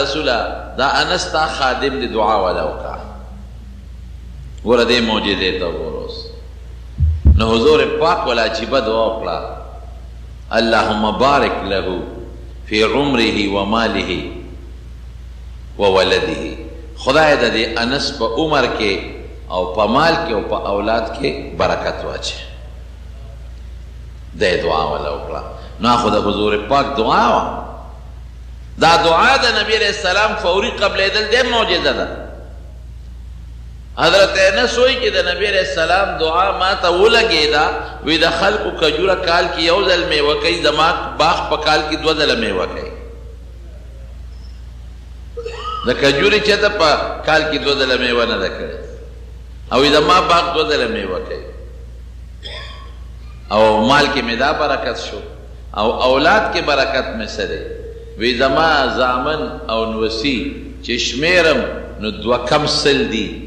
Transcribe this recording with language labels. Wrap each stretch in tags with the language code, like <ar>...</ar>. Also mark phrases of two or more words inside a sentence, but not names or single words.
<ps>رسوله دا انس تا خادم دی دعا وله وکړه ګوره دې معجزې ته وګوره اوس نو حضور پاک وله عجیبه دعا وکړه</ps> <ar>اللهم بارک له فی عمره و ماله و ولده</ar> <ps>خدای د دې انس په عمر کې او په مال کې او په اولاد کې برکت واچي دې دعا وله وکړه نو خو د حضور پاک دعا وه دا دعا د نبی</ps> <ar>علیہ السلام</ar> <ps>فوری قبلېدل ډېر معجزه ده حضرت انس وایي چې د نبی</ps> <ar>علیہ السلام</ar> <ps>دعا ما ته ولګېده وی د خلکو کجوره کال کې یو ځل میوه کوي زما باغ په کال کې دوه ځله میوه کوي د کجورې چېرته په کال کې دوه ځله میوه نه ده کړې او زما باغ دوه ځله میوه کوي او مال کې مې دا برکت شو او اولاد کې برکت مې څه دی وی زما زامن او نوسی چې شمیرم نو دوه کم سل دي</ps>